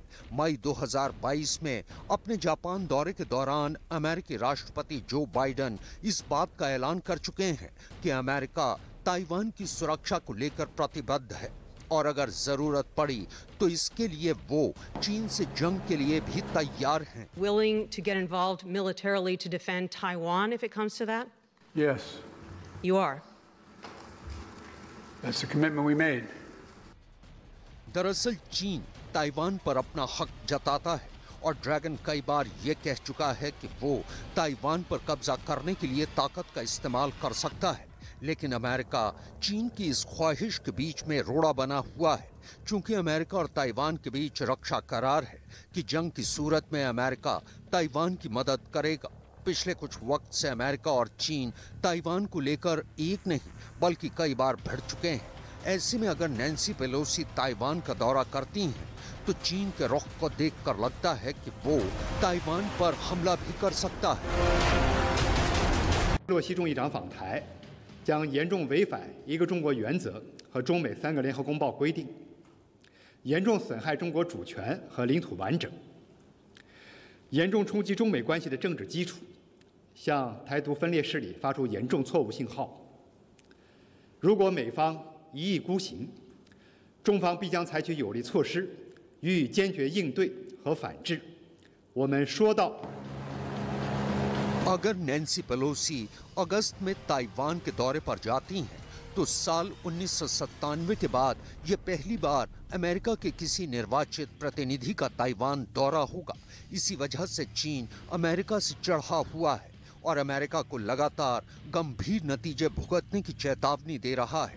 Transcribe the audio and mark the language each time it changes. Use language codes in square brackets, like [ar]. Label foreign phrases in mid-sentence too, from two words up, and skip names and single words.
[hi] मई 2022 में अपने जापान दौरे के दौरान अमेरिकी राष्ट्रपति जो बाइडेन इस बात का ऐलान कर चुके हैं कि अमेरिका ताइवान की सुरक्षा को लेकर प्रतिबद्ध है और अगर जरूरत पड़ी तो इसके लिए वो चीन से जंग के लिए भी तैयार हैं। [en] Willing to get involved militarily to defend Taiwan if it comes to that? Yes. You are. That's the commitment we made. [hi] दरअसल चीन ताइवान पर अपना हक जताता है और ड्रैगन कई बार ये कह चुका है कि वो ताइवान पर कब्जा करने के लिए ताकत का इस्तेमाल कर सकता है, लेकिन अमेरिका चीन की इस ख्वाहिश के बीच में रोड़ा बना हुआ है। चूंकि अमेरिका और ताइवान के बीच रक्षा करार है कि जंग की सूरत में अमेरिका ताइवान की मदद करेगा। पिछले कुछ वक्त से अमेरिका और चीन ताइवान को लेकर एक नहीं बल्कि कई बार भिड़ चुके हैं। ऐसे में अगर नैन्सी पेलोसी ताइवान का दौरा करती हैं तो चीन के रुख को देखकर लगता है कि वो ताइवान पर हमला भी कर सकता है। [zh] 洛西众议长访台将严重违反一个中国原则和中美3个联合公报规定，严重损害中国主权和领土完整，严重冲击中美关系的政治基础，向台独分裂势力发出严重错误信号。如果美方一意孤行，中方必将采取有力措施予以坚决应对和反制。我们说到。 [hi] अगर नैन्सी पेलोसी अगस्त में ताइवान के दौरे पर जाती हैं तो साल 1997 के बाद ये पहली बार अमेरिका के किसी निर्वाचित प्रतिनिधि का ताइवान दौरा होगा। इसी वजह से चीन अमेरिका से चढ़ा हुआ है और अमेरिका को लगातार गंभीर नतीजे भुगतने की चेतावनी दे रहा है।